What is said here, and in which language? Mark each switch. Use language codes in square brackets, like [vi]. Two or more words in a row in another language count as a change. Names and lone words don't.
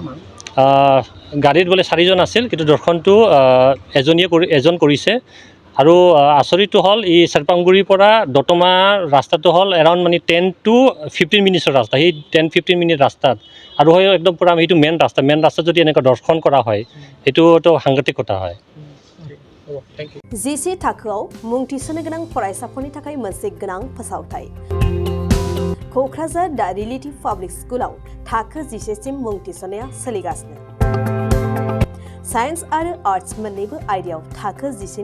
[as] গাড়ীত বোলে 4জন আছিল কিন্তু দৰ্শনটো এজন কৰিছে আৰু আচৰিতটো হ'ল এই চেৰপাংগুৰিৰ পৰা দতমা ৰাস্তাটো হ'ল এৰাউণ্ড মানে 10 to 15 মিনিটৰ ৰাস্তা সেই 10-15 মিনিট ৰাস্তাত আৰু হয় একদম পুৰা সেইটো মেইন ৰাস্তা যদি এনেকুৱা দৰ্শন কৰা হয় সেইটোতো সাংঘাতিক কথা হয় [brx] GC थाखोआव मुं थिसननो गोनां फरायसाफोरनि थाखाय मोनसे गोनां फोसावथाय कक्राझार दा रिलेटिभ पाब्लिक स्कुलाव थाखो 10 सिम मुं थिसननाया सोलिगासिनो साइन्स आरो आर्ट्स मोन्नैबो आयदायाव थाखो 10